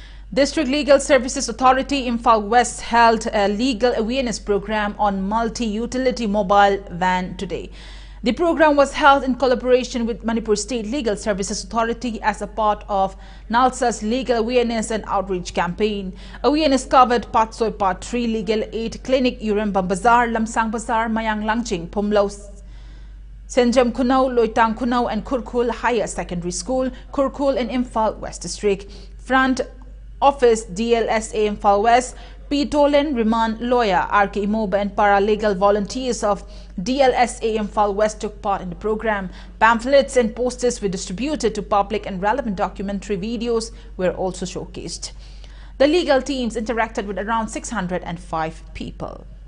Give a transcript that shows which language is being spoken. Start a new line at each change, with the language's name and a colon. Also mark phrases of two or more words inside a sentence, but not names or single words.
English: District Legal Services Authority Imphal West held a legal awareness program on multi-utility mobile van today. The program was held in collaboration with Manipur State Legal Services Authority as a part of NALSA's Legal Awareness and Outreach Campaign. Awareness covered Patsoi Part 3 Legal Aid Clinic, Urembam Bazar, Lamsang Bazar, Mayang Langjing, Pumlo, THANGJAM Kunau, Loitang Kunau and Kurkul Higher Secondary School, Kurkul in Imphal West District. Front Office DLSA Imphal West, P. Tolen, Remand Lawyer, R.K. Imoba and paralegal volunteers of DLSA Imphal West took part in the program. Pamphlets and posters were distributed to public and relevant documentary videos were also showcased. The legal teams interacted with around 605 people.